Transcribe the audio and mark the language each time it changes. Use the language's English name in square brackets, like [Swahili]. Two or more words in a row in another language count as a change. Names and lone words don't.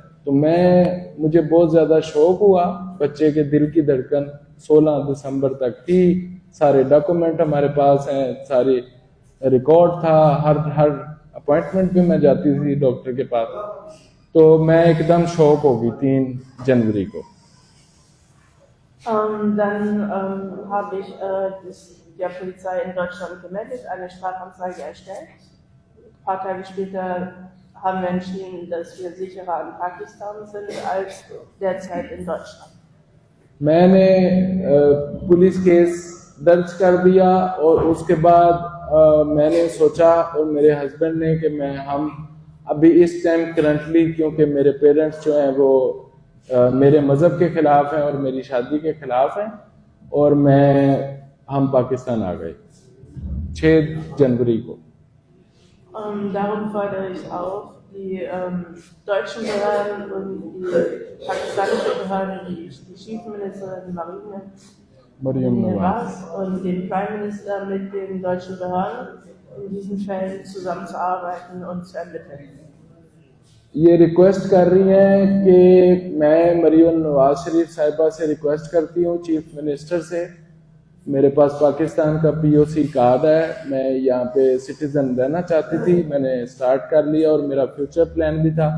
[Urdu] تو مجھے بہت زیادہ شاک ہوا۔ بچے کے دل کی دھڑکن 16 دسمبر تک تھی، سارے ڈاکیومنٹ ہمارے پاس ہیں، سارے ریکارڈ تھا، ہر اپائنٹمنٹ پہ میں جاتی تھی ڈاکٹر کے پاس. تو میں ایکدم شاک ہو گئی 3 جنوری کو. [German] Dann habe ich der Polizei in Deutschland gemeldet, eine Strafanzeige erstellt. Ein paar Tage später haben wir entschieden, dass wir sicherer in Pakistan sind als derzeit in Deutschland. [Urdu] میں نے [English] police case [Urdu] درج کر دیا اور اس کے بعد میں نے سوچا اور میرے ہسبینڈ نے کہ ہم ابھی اس [English] time currently, [Urdu] کیونکہ میرے پیرنٹس جو ہیں وہ میرے مذہب کے خلاف ہیں اور میری شادی کے خلاف ہیں، اور ہم پاکستان آ گئے 6 جنوری کو. [German] Darum fordere ich auf, die deutschen Behörden und die pakistanische Behörde, die Chief Ministerin Mariam Nawaz und den [English] Prime Minister [German] mit den deutschen Behörden in diesen Fällen zusammenzuarbeiten und zu ermitteln. [Urdu] یہ ریکویسٹ کر رہی ہیں کہ میں مریم نواز شریف صاحبہ سے ریکویسٹ کرتی ہوں, [English] chief minister [Urdu] سے. میرے پاس پاکستان کا POC کارڈ ہے، میں یہاں پہ سٹیزن رہنا چاہتی تھی، میں نے سٹارٹ کر لیا اور میرا [English] future plan [Urdu] بھی تھا.